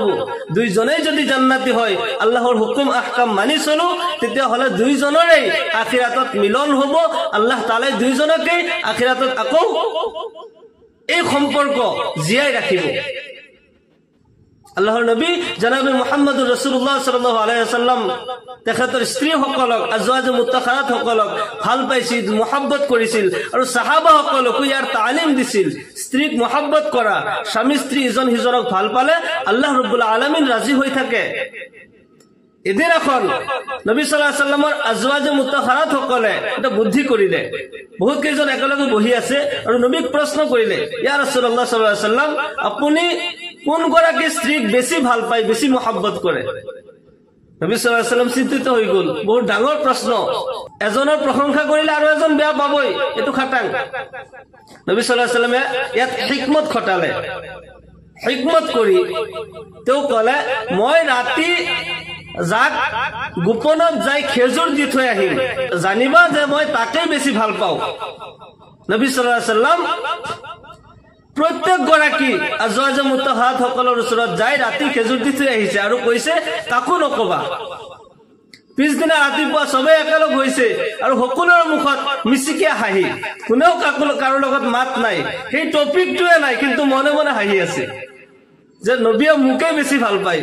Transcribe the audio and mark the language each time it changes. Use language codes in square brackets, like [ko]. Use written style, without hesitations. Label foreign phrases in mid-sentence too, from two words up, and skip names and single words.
[as] দুইজনেই যদি জান্নাতি হয়, আল্লাহৰ হুকুম আহকাম মানি চলো, তেতিয়াহ'লে দুইজনৰে আখিৰাতত মিলন হব। আল্লাহ তাআলাই দুইজনকেই আখিৰাতত আকৌ এই সম্পৰ্ক জীয়াই ৰাখিব। আল্লাহৰ নবী জনাবে [ar] محمد رسول الله صلى الله عليه وسلم [as] তেখেতৰ স্ত্ৰীসকলক, [ur] ازواجِ مطہرات [as] সকলক ভাল পাইছিল, মহব্বত কৰিছিল আৰু সাহাবাসকলকো ইয়াৰ তালিম দিছিল। স্ত্ৰীক মহব্বত কৰা, স্বামী স্ত্ৰী ইজন সিজনক ভাল পালে [ar] الله رب العالمين [as] ৰাজি হৈ থাকে। এদিন এখন নবী [ar] صلى الله عليه وسلم [ur] ازواجِ مطہرات [as] সকলে এটা বুদ্ধি কৰিলে। বহুত কেইজন একেলগে বহি আছে আৰু নবীক প্ৰশ্ন কৰিলে, [ar] يا رسول الله صلى الله عليه وسلم, [as] আপুনি কোন গৰাকী স্ত্ৰীক বেছি ভাল পায়, বেছি মহব্বত কৰে? নবী [ar] صلى الله عليه وسلم [as] চিন্তিত হৈ গ'ল। বহুত ডাঙৰ প্ৰশ্ন, এজনৰ প্ৰশংসা কৰিলে আৰু এজন বেয়া পাবই, এইটো খাটাং। নবী [ar] صلى الله عليه وسلم [as] ইয়াত হিকমত খটালে। হিকমত কৰি তেওঁ ক'লে, মই ৰাতি যাক গোপনত যাই খেজুৰ দি থৈ আহিম, জানিবা যে মই তাকেই বেছি ভাল পাওঁ। নবী [ar] صلى الله عليه وسلم [as] প্ৰত্যেক গৰাকী [ur] ازواجِ مطہرات [as] সকলৰ ওচৰত যাই ৰাতি খেজুৰ দি থৈ আহিছে আৰু কৈছে, কাকো নকবা। পিছদিনা ৰাতিপুৱা চবেই একেলগ হৈছে আৰু সকলোৰে মুখত মিচিকিয়া হাঁহি, কোনেও কাৰো লগত মাত নাই, সেই টপিকটোৱে নাই, কিন্তু মনে মনে হাঁহি আছে যে নবীয়ে মোকেই বেছি ভাল পায়।